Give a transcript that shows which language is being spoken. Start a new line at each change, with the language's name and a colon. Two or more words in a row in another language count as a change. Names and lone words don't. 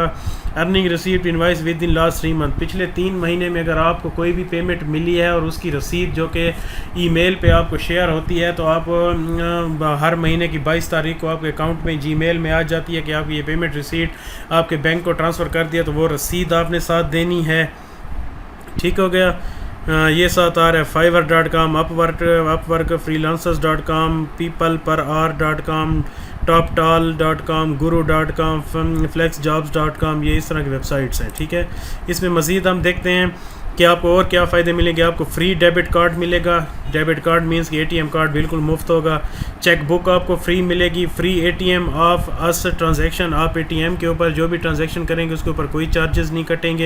English: earning receipt invoice with in last 3 month,
Urdu: پچھلے 3 مہینے میں اگر آپ کو کوئی بھی پیمنٹ ملی ہے اور اس کی رسید جو کہ ای میل پہ آپ کو شیئر ہوتی ہے تو آپ ہر مہینے کی 22 تاریخ کو آپ کے اکاؤنٹ میں جی میل میں آ جاتی ہے کہ آپ کی یہ
English: payment receipt
Urdu: آپ کے بینک کو ٹرانسفر کر دیا، تو وہ رسید آپ نے ساتھ دینی ہے۔ ٹھیک ہو گیا، یہ ساتھ آ رہا ہے fiverr.com، اپ ورک، freelancers.com، peopleper.com، toptal.com، guru.com، flexjobs.com، یہ اس طرح کی ویب سائٹس ہیں۔ ٹھیک ہے، اس میں مزید ہم دیکھتے ہیں کہ آپ کو اور کیا فائدے ملیں گے۔ آپ کو
English: free debit card
Urdu: ملے گا،
English: debit card means
Urdu: کہ
English: ATM card
Urdu: بالکل مفت ہوگا۔
English: check book
Urdu: آپ کو فری ملے گی،
English: free ATM off us transaction,
Urdu: آپ اے ٹی ایم کے اوپر جو بھی ٹرانزیکشن کریں گے اس کے اوپر کوئی چارجز نہیں کٹیں گے۔